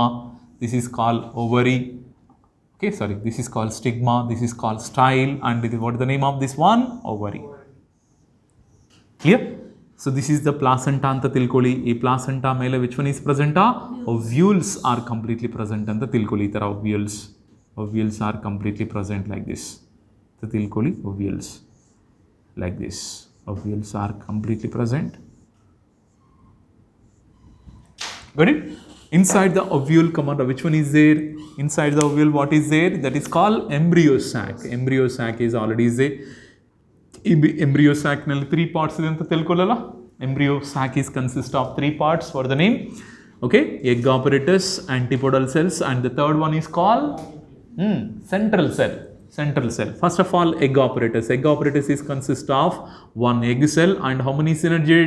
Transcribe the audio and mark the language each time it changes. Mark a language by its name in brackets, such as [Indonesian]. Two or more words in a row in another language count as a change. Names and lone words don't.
[English] This is called ovary. Okay, sorry. This is called stigma. This is called style. And this is what is the name of this one? Ovary. Clear? So this is the placenta [Kannada] ಅಂತ ತಿಳ್ಕೊಳ್ಳಿ. ಈ ಪ್ಲಾಸೆಂಟಾ ಮೇಲೆ [English] which one is present? Ovules are completely present [Kannada] ಅಂತ ತಿಳ್ಕೊಳ್ಳಿ. [English] Tara ovules are completely present like this. The tilkoli ovules. Like this, ovules are completely present Got it? Inside the ovule, come on, which one is there? Inside the ovule, what is there? That is called embryo sac. Embryo sac is already there. Embryo sac [Kannada] nalli 3 parts ಇದೆ ಅಂತ ತಿಳ್ಕೊಳ್ಳಲ್ಲ. [English] Embryo sac is consist of 3 parts for the name. Okay, egg apparatus, antipodal cells, and the third one is called central cell. Central cell. First of all, egg apparatus. Egg apparatus is consist of 1 egg cell and how many synergids?